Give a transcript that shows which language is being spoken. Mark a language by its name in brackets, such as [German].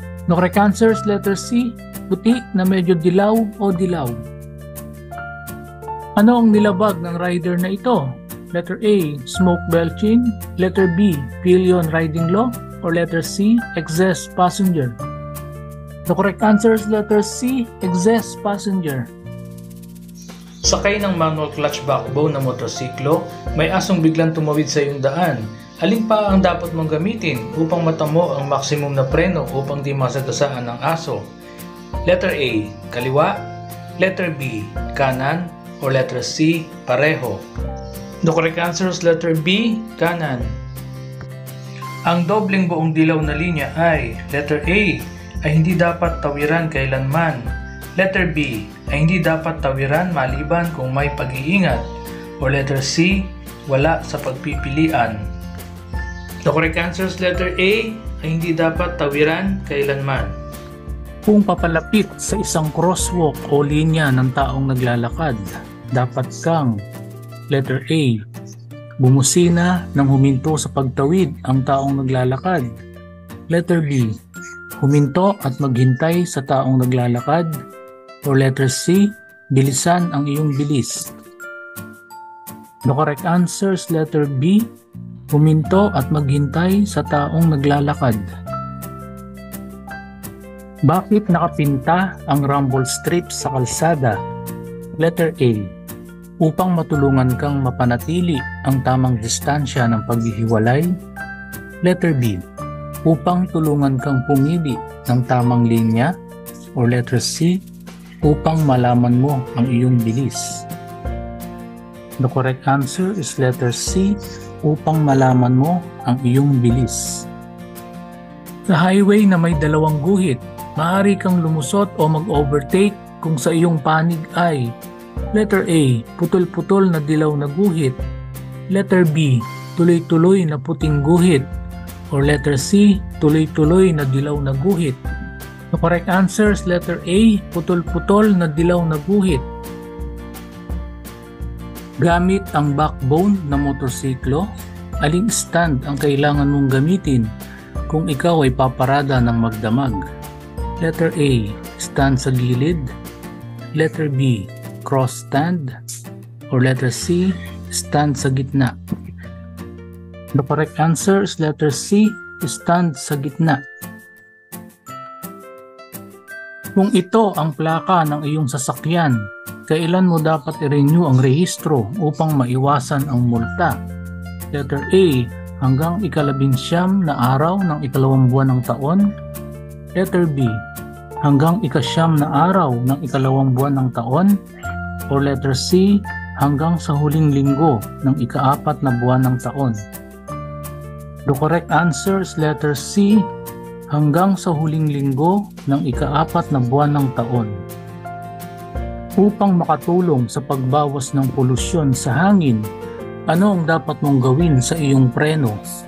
[English] The correct answer is letter C, [Filipino] puti na medyo dilaw o dilaw. Ano ang nilabag ng rider na ito? [English] Letter A, smoke belching. Letter B, pillion riding law. Or letter C, excess passenger. The correct answer is letter C, excess passenger. [Filipino] Sakay ng manual clutch backbone na motorsiklo, may asong biglang tumawid sa iyong daan. Alin pa ang dapat mong gamitin upang matamo ang maximum na preno upang di masagasaan ng aso? Letter A, kaliwa. Letter B, kanan. O letter C, pareho. [English] The correct answer is letter B, [Filipino] kanan. Ang dobleng buong dilaw na linya ay letter A, ay hindi dapat tawiran kailanman. Letter B, ay hindi dapat tawiran maliban kung may pag-iingat. O letter C, wala sa pagpipilian. [English] The correct answer is letter A, [Filipino] ay hindi dapat tawiran kailanman. Kung papalapit sa isang crosswalk o linya ng taong naglalakad, dapat kang letter A. Bumusina nang huminto sa pagtawid ang taong naglalakad. Letter B. Huminto at maghintay sa taong naglalakad. Or letter C. Bilisan ang iyong bilis. [English] The correct answer is letter B. [Filipino] Huminto at maghintay sa taong naglalakad. Bakit nakapinta ang rumble strips sa kalsada? Letter A. Upang matulungan kang mapanatili ang tamang distansya ng paghihiwalay. Letter B. Upang tulungan kang pumili ng tamang linya. Or letter C. Upang malaman mo ang iyong bilis. [English] The correct answer is letter C. [Filipino] Upang malaman mo ang iyong bilis. Sa highway na may dalawang guhit, maaari kang lumusot o mag-overtake kung sa iyong panig ay letter A. Putol-putol na dilaw na guhit. Letter B. Tuloy-tuloy na puting guhit. Or letter C. Tuloy-tuloy na dilaw na guhit. [English] The correct answer is letter A. [Filipino] Putol-putol na dilaw na guhit. Gamit ang backbone ng motorsiklo, aling stand ang kailangan mong gamitin kung ikaw ay paparada ng magdamag? Letter A. Stand sa gilid. Letter B. Cross stand. Or letter C. Stand sa gitna. [English] The correct answer is letter C. [Filipino] Stand sa gitna. Kung ito ang plaka ng iyong sasakyan, kailan mo dapat i-renew ang rehistro upang maiwasan ang multa? Letter A. Hanggang ika-19 na araw ng ika-2 buwan ng taon. Letter B. Hanggang ika-9 na araw ng ika-2 buwan ng taon. Or letter C. Hanggang sa huling linggo ng ika-4 na buwan ng taon. [English] The correct answer is letter C. [Filipino] Hanggang sa huling linggo ng ika-4 na buwan ng taon. Upang makatulong sa pagbawas ng polusyon sa hangin, ano ang dapat mong gawin sa iyong preno?